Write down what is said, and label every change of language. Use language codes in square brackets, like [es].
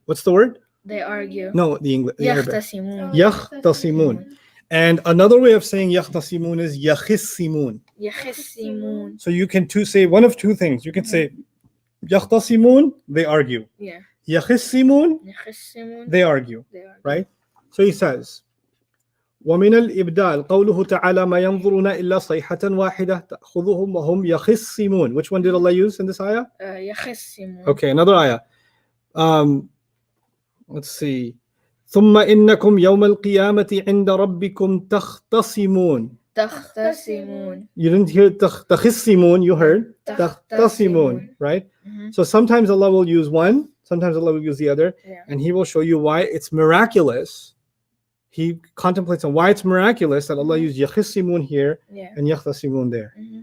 [en] What's the word? They argue. No, the English. The Arabic. [ar] يختصمون. يختصمون. [en] And another way of saying [ar] يختصمون [en] is [ar] يخصمون. يخصمون. [en] So you can say one of two things. You can say [ar] يختصمون, [en] they argue. Yeah. [ar] يخصمون, يخصمون. [en] they argue. They argue. Right? So he says, [ar] ومن الإبدال قوله تعالى ما ينظرون إلا صيحة واحدة تأخذهم وهم يخصمون. [en] Which one did Allah use in this ayah? [ar] يخصمون. [en] Okay, another ayah. Let's see. [ar] ثم إنكم يوم القيامة عند ربكم تختصمون. تختصمون. [en] You didn't hear [ar] تخصمون, [en] you heard [ar] تختصمون, [en] right? So sometimes Allah will use one, sometimes Allah will use the other, and He will show you why it's miraculous. He contemplates on why it's miraculous that Allah used [ar] يخصمون [en] here and [ar] يختصمون [en] there.